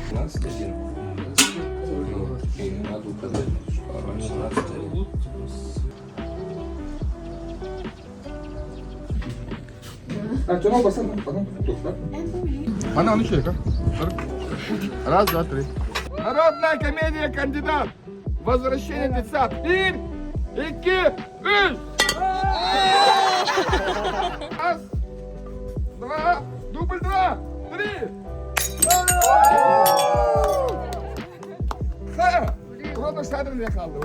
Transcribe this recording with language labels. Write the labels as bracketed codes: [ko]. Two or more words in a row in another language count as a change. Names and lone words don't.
[ru] Раз, два, три. Народная комедия «Кандидат». Возвращение детства. [tr] Bir, iki, üç. [ru] Раз, два, дубль 2, 3. [tr] Burada sadece kaldı.